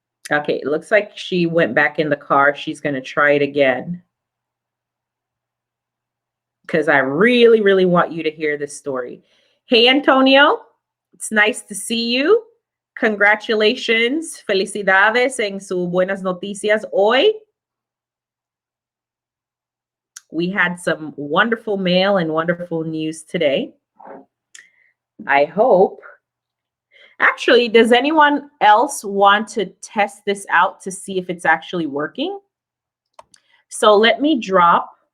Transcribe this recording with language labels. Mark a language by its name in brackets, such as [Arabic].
[English] Okay, it looks like she went back in the car. She's going to try it again. Because I really, really want you to hear this story. Hey, Antonio, it's nice to see you. Congratulations, [Spanish] felicidades en su buenas noticias hoy. [English] We had some wonderful mail and wonderful news today. I hope. Actually, does anyone else want to test this out to see if it's actually working? So let me drop.